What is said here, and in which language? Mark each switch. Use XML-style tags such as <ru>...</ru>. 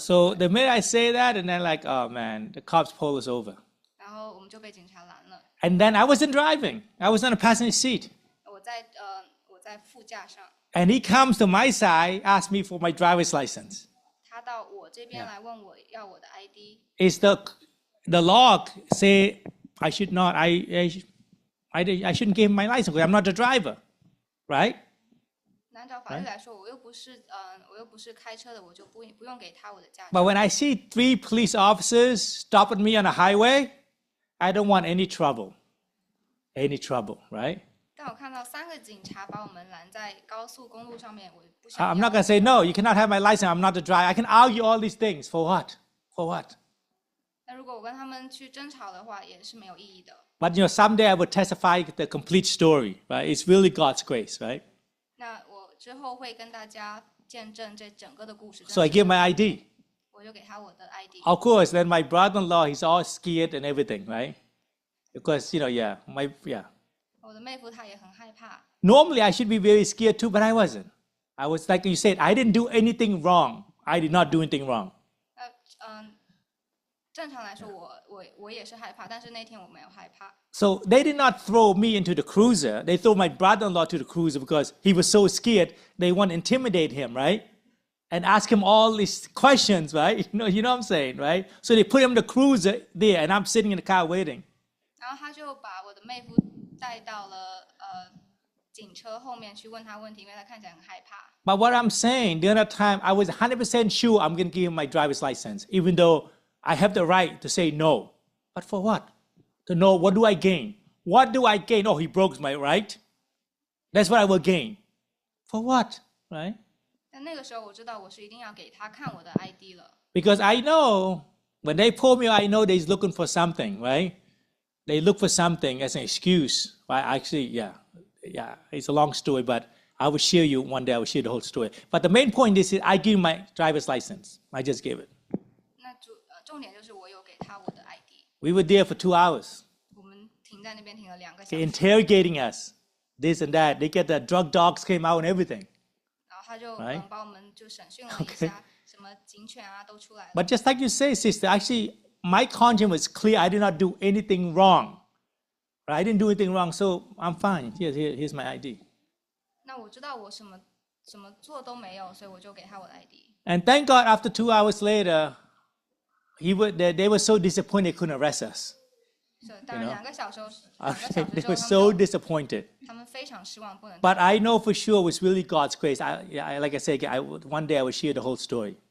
<en>So the minute I say that, and then like, oh man, the cops pull us over.</en> <zh>然后我们就被警察拦了。</zh> <en>And then I wasn't driving. I was on a passenger seat.</en> <zh>我在副驾上，</zh> <en>And he comes to my side, asks me for my driver's license.</en> <zh>他到我这边来问我要我的 ID。</zh> <en>Is the law say I should not, I shouldn't give him my license because I'm not the driver, right?</en> <zh>按照法律来说，我又不是开车的，我就不用给他我的驾照。</zh> <en>But when I see 3 police officers stopping me on the highway, I don't want any trouble. Any trouble, right?</en> <zh>但我看到3个警察把我们拦在高速公路上面，我不想</zh> <en>I'm not going to say, no, you cannot have my license. I'm not the driver. I can argue all these things. For what? For what?</en> <zh>那如果我跟他们去争吵的话，也是没有意义的。</zh> <en>But someday I will testify the complete story, right? It's really God's grace, right?</en> <zh>那我之后会跟大家见证这整个的故事。</zh> <en>So I give my ID.</en> <zh>我就给他我的 ID。</zh> <en>Of course, then my brother-in-law, he's all scared and everything, right? Because, yeah.</en> <zh>我的妹夫他也很害怕。</zh> <en>Normally, I should be very scared too, but I wasn't. I was like you said, I didn't do anything wrong. I did not do anything wrong.</en> <zh>正常来说我也是害怕，但是那天我没有害怕。</zh> <en>So they did not throw me into the cruiser. They threw my brother-in-law to the cruiser because he was so scared. They want to intimidate him, right? And ask him all these questions, right? You know what I'm saying, right? So they put him in the cruiser there, and I'm sitting in the car waiting.</en> <zh>然后他就把我的妹夫带到了警车后面去问他问题，因为他看起来很害怕。</zh> <en>But what I'm saying, the other time, I was 100% sure I'm going to give him my driver's license, even though I have the right to say no. But for what? To know, what do I gain? What do I gain? Oh, he broke my right. That's what I will gain. For what? Right?</en> <zh>但那个时候我知道我是一定要给他看我的 ID 了，</zh> <en>Because I know when they pull me, I know they're looking for something, right? They look for something as an excuse. Right? Actually, yeah, it's a long story, but I will share you one day. I will share the whole story. But the main point is, I give my driver's license. I just gave it.</en> <zh>那重点就是我有给他我的 ID。</zh> <en>We were there for 2 hours,</en> <zh>我们停在那边停了2个小</zh> <en>okay,</en> <zh>时，</zh> <en>interrogating us, this and that. They get the drug dogs came out and everything.</en> <zh>然后他就</zh> <en>Right.</en> <zh>把我们就审讯了一下，什么警犬啊都出来了。</zh> <en>But just like you say, sister, actually, my conscience was clear. I did not do anything wrong. Right? I didn't do anything wrong, so I'm fine. Here's my ID.</en> <zh>那我知道我什么做都没有，所以我就给他我的 ID。</zh> <en>And thank God, after 2 hours later, they were so disappointed they couldn't arrest us.</en> <zh>所以当然</zh> <en>You know.</en> <zh>2个小时</zh> <en>They</en> <zh>之</zh> <en>were</en> <zh>后</zh> <en>so disappointed.</en> <zh>他们非常失望，不能。</zh> <en>But I know for sure it was really God's grace. Like I said, one day I will share the whole story.</en>